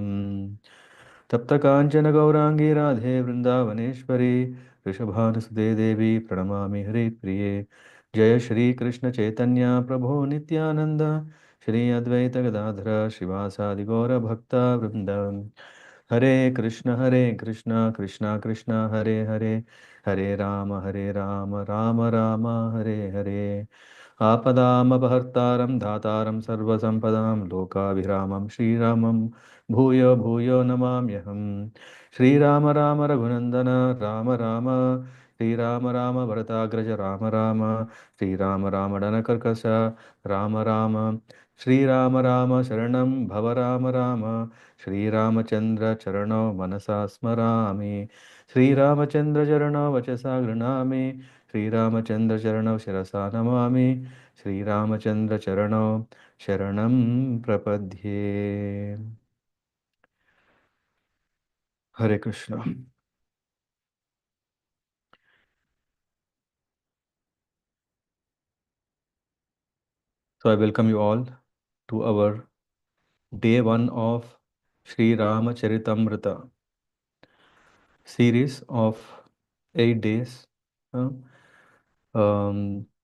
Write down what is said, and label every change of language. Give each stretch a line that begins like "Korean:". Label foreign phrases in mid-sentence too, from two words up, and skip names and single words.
Sanskrit: तप्तकाञ्चन गौरांगी राधे वृन्दावनेश्वरी वृषभानुसुते देवी प्रणमामि हरिप्रिये। जय श्री कृष्ण चैतन्य प्रभो नित्यानंद श्री अद्वैत गदाधर श्रीवासादि गौर भक्ता वृंद। हरे कृष्ण कृष्ण कृष्ण हरे हरे हरे राम राम राम हरे हरे। आपदामपहर्तारं धातारं सर्वसम्पदां लोकाभिरामं श्रीरामं भूयो भूयो नमाम्यहम्। श्रीराम राम रघुनन्दन राम राम श्रीराम राम भरताग्रज राम राम श्रीराम राम डनकर्कश राम राम श्रीराम राम शरणं भव राम राम श्रीरामचन्द्र चरणौ मनसा स्मरामि श्रीरामचन्द्र चरणौ वचसा गृह्णामि श्रीरामचन्द्र चरणौ शिरसा नमामि श्रीरामचन्द्र चरणौ शरणं प्रपद्ये। हरे कृष्णा।
English: So I welcome you all to our day one of Sri Rama Charitamrta series of 8 days, uh, um,